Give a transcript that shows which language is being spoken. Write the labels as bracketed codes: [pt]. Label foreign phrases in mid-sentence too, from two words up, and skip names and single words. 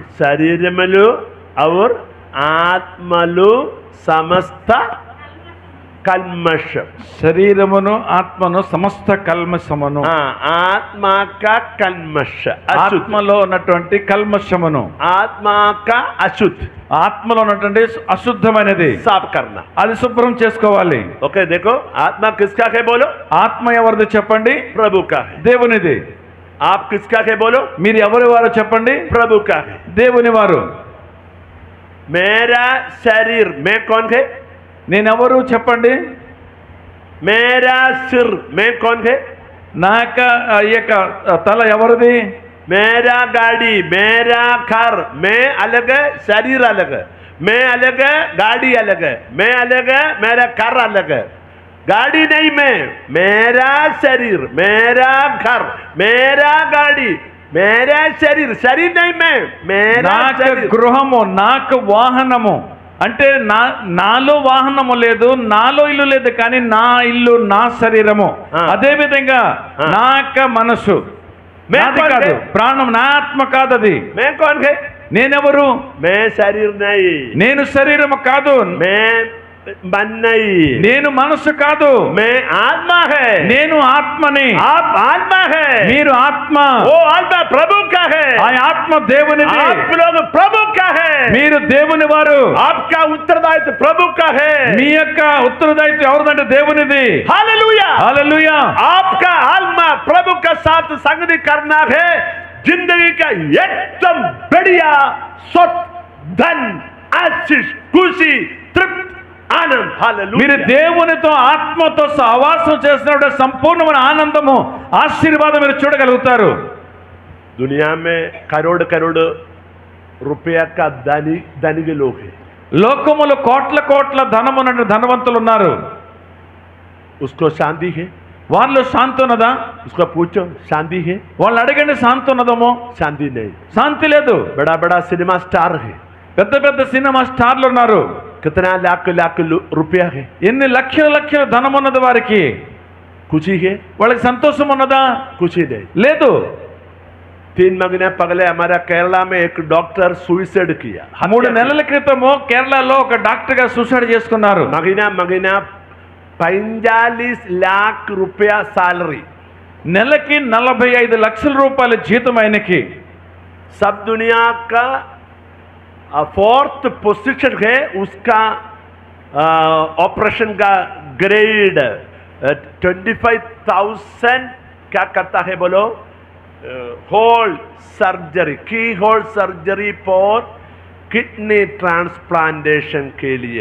[te] శరీరములు और ఆత్మలు సమస్త कल्मश। శరీరమును ఆత్మను సమస్త కల్మషమును, [hi] हाँ, आत्मा का कल्मश, अशुद्ध। [te] ఆత్మలో ఉన్నటువంటి కల్మషమును, [hi] आत्मा का अशुद्ध [te] ఆత్మలో ఉన్నటువంటి అశుద్ధమైనది [hi] साफ करना। [te] అది శుభ్రం చేసుకోవాలి. [hi] ओके, देखो आत्मा किसका है बोलो? [te] ఆత్మ ఎవరిది చెప్పండి? [hi] प्रभु का है। [te] దేవునిది. [hi] आप किसका है बोलो? [te] మీరు ఎవరి వారు చెప్పండి? [hi] प्रभु का है। [te] దేవుని వారు. [hi] मेरा शरीर, मैं कौन है? [te] నేనెవరు చెప్పండి? [hi] मेरा सिर, मैं कौन है? [te] నా యొక్క తల ఎవరిది? [hi] मेरा गाड़ी, मेरा घर, मैं अलग है, शरीर अलग है। मैं अलग है, गाड़ी अलग है। मैं अलग है, मेरा घर अलग है। गाड़ी नहीं मैं, मेरा शरीर, मेरा घर, मेरा गाड़ी, मेरा शरीर। शरीर नहीं मैं, मेरा [te] నాకు [hi] शरीर। [te] గృహము, నాకు వాహనము. అంటే నాలో వాహనము లేదు, నాలో ఇల్లు లేదు, కానీ నా ఇల్లు నా శరీరము. అదే విధంగా నా యొక్క మనసు నాది కాదు, ప్రాణం నా ఆత్మ కాదు అది. [hi] मैं कौन है? [te] నేనెవరు? [hi] मैं शरीर नहीं, [te] నేను శరీరము కాదు, [hi] मैं मन नहीं, [te] నేను మనసు కాదు, [hi] मैं आत्मा है। [te] నేను ఆత్మని. [hi] आप आत्मा है, [te] మీరు ఆత్మ. [hi] वो आत्मा प्रभु का है। [te] ఆ ఆత్మ దేవునిది. [hi] आप लोग प्रभु का है। [te] మీరు దేవుని వారు. [hi] आपका उत्तरदायित्व प्रभु का है। [te] మీ యొక్క ఉత్తరదాయిత్వం ఎవరిదంటే దేవునిది. [hi] हालेलुया। [te] హల్లెలూయా. [hi] आपका आत्मा प्रभु का साथ संगति करना है। जिंदगी का एकदम बढ़िया सुख, धन, आशीष, खुशी, तृप्ति, आनंद। [te] మీరు [hi] हालेलुया। [te] దేవునితో ఆత్మతో సహవాసం చేసినప్పుడు సంపూర్ణమైన ఆనందము, ఆశీర్వాదం మీరు చూడగలుగుతారు. [hi] दुनिया में करोड़ करोड़ रुपया का धनिक लोग हैं। [te] లోకములో కోట్ల కోట్ల ధనమున్న ధనవంతులు ఉన్నారు. [hi] उसको शांति है? [te] వాళ్ళు శాంతి ఉన్నదా? [hi] उसको पूछो, शांति है? [te] వాళ్ళు అడగండి, శాంతి ఉన్నదమో? [hi] शांति नहीं। [te] శాంతి లేదు. [hi] बड़ा बड़ा [en] cinema star [hi] है, [te] పెద్ద పెద్ద [en] cinema stars [te] ఉన్నారు. [hi] कितना लाख लाख रुपया है, [te] ఎన్ని లక్షల లక్షల ధనం ఉన్నది వారికి. [hi] खुशी है? [te] వాళ్ళకి సంతోషం ఉన్నదా? [hi] खुशी नहीं। [te] లేదు. [hi] 3 महीने पहले हमारा केरला में एक डॉक्टर सुसाइड किया। [te] 3 నెలల క్రితము కేరళలో ఒక డాక్టర్ గా సూసైడ్ చేసుకున్నారు. [hi] महीना 45 लाख रुपया सैलरी, [te] నెలకి 45 లక్షల రూపాయల జీతం ఆయనకి. [hi] सब दुनिया का 4th पोजीशन है उसका। ऑपरेशन का ग्रेड 25,000 क्या करता है बोलो? [en] hole surgery, key hole surgery for kidney transplantation [hi] के लिए।